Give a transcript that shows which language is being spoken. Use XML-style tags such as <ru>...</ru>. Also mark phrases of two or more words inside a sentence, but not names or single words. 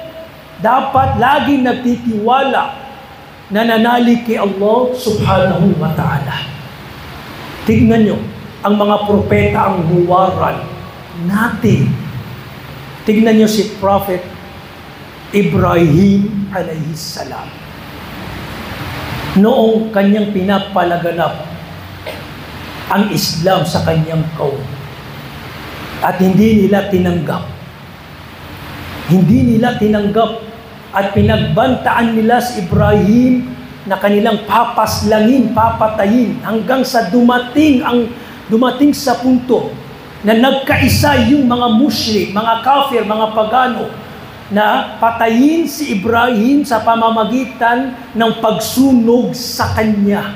<tl>Dapat laging nagtitiwala, nananalig kay Allah</tl> <ar>سبحانه وتعالى.</ar> <tl>Tignan nyo, ang mga propeta ang huwaran natin. Tignan nyo si Prophet Ibrahim</tl> <ar>عليه السلام.</ar> <tl>Noong kanyang pinapalaganap ang Islam sa kanyang kaum, at hindi nila tinanggap at pinagbantaan nila si Ibrahim na kanilang papaslangin, papatayin, hanggang sa dumating sa punto na nagkaisa yung mga musyrik, mga kafir, mga pagano, na patayin si Ibrahim sa pamamagitan ng pagsunog sa kanya.</tl>